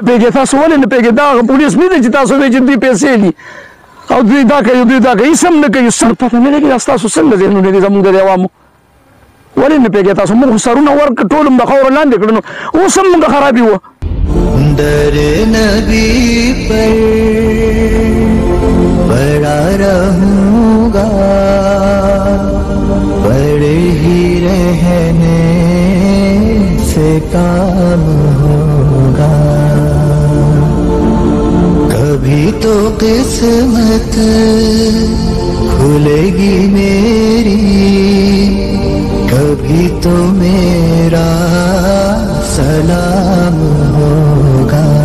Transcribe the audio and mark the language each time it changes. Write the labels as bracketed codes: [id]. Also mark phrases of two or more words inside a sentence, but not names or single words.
[ps] پوهېږې تاسو ولې نه پوهېږې؟ دا هغه پولیس نه دی چې تاسو وایئ چې دوی پیسې لي او دوی دا کوي دوی دا کوي، هېڅ هم نه کوي. سر پته نه لګي دا ستاسو څنګه ذهنونه دي زموږ د عوامو؟ ولې نه پوهېږې تاسو؟ موږ خو سرونه ورکړه ټول هم د خاورو لاندې کړه، نو اوس هم موږ خرابي وه. [ur] در نبی پر بڑا رہوں گا، بڑے ہی رہنے سے کام ہوگا. کبھی تو قسمت کھلے گی میری، کبھی تو میرا سلام ہوگا.